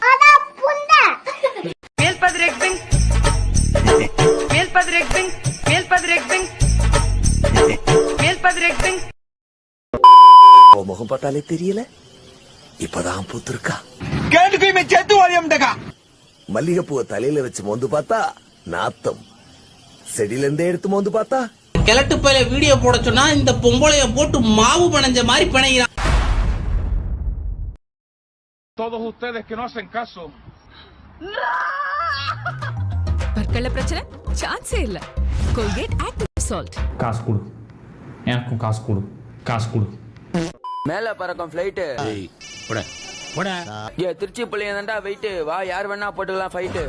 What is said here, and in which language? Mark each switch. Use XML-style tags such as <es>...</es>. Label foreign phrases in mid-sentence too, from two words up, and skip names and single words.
<ta>முகம் பார்த்தாலே தெரியல, இப்பதான் பூத்திருக்கா. மல்லிகைப்பூவை தலையில வச்சு மோந்து பார்த்தா நாத்தம், செடியில இருந்தே எடுத்து மோந்து பார்த்தா. கிழட்டு பையில வீடியோ போட சொன்னா இந்த பொம்பளைய போட்டு மாவு பணஞ்ச மாதிரி பிணைகிறான்.</ta> <es>Todos ustedes que no hacen caso.</es> <ta>பற்கள பிரச்சனை சான்ஸே இல்ல. கோல்கேட் ஆக்டிவ் சால்ட். காசு கொடு, எனக்கும் காசு கொடு, காசு கொடு. மேல பறக்கும் ஃப்ளைட்டு. திருச்சி பிள்ளைங்க வெயிட் வா, யார் வேணா போட்டுக்கலாம் ஃபைட்டு.</ta>